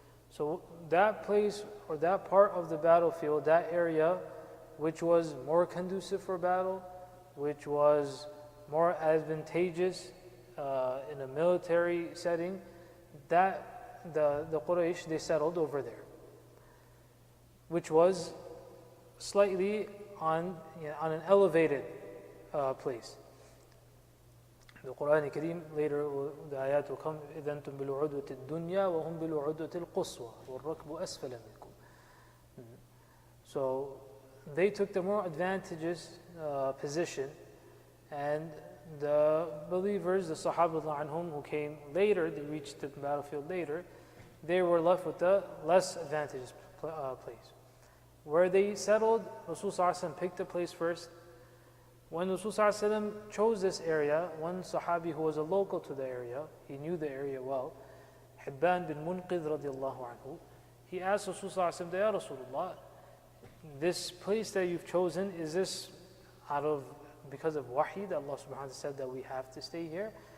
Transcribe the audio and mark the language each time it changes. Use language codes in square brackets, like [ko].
[en] So that place or that part of the battlefield, that area which was more conducive for battle, which was more advantageous in a military setting, that the Quraysh, they settled over there, which was slightly on an elevated place. The Quran Kareem later, the ayat will come, [ar] إِذَا أَنْتُمْ بِالْعُدْوَةِ الدُّنْيَا وَهُمْ بِالْعُدْوَةِ الْقُصْوَى وَالرَّكْبُ أَسْفَلَ مِنْكُمْ. [en] So they took the more advantageous position, and the believers, the Sahaba anhum, who came later, they reached the battlefield later, they were left with the less advantageous place. Where they settled, Rasul Sallallahu Alaihi Wasallam picked a place first. When Rasul Sallallahu Alaihi Wasallam chose this area, one Sahabi who was a local to the area, he knew the area well, Hibban bin Munqidh radiallahu anhu, he asked Rasul Sallallahu Alaihi Wasallam, Ya Rasulullah, this place that you've chosen, is this because of wahi that Allah subhanahu wa ta'ala said that we have to stay here?